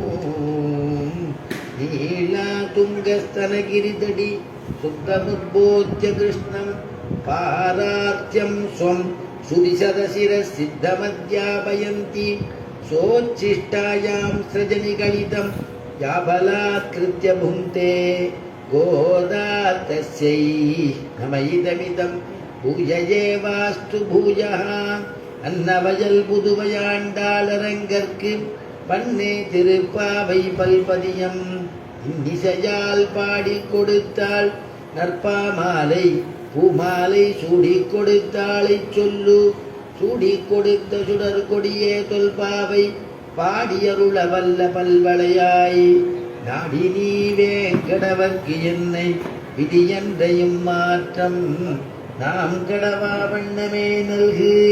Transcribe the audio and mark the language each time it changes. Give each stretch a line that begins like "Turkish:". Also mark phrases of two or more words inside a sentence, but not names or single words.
Sanskrit: नीलातुङ्गस्तनगिरितटी सुप्तमुद्बोध्य कृष्णं पारार्त्यं स्वं सुरिशरशिरसिद्धमध्यापयन्ती सोच्छिष्टायां सृजनिगलितं याबलात्कृत्य भुङ्क्ते गोदा तस्यै नमइदमिदं भूययेवास्तु भूयः।
Tamil: अन्नवयல் புதுவையாண்டாளரங்கற்கு பண்ணே திருப்பாவை பல்பதியம் இன்னிசையால் பாடி கொடுத்தாள் நற்பாமாலை பூமாலை சூடி கொடுத்தாளை சொல்லு சூடி கொடுத்த சுடர் கொடியே தொல்பாவை பாடியருள வல்ல பல்வளையாய் நாடி நீ வேங்கடவர்க்கு என்னை விதியன்றையும் மாற்றம் நாம் கடவா வண்ணமே நல்கு.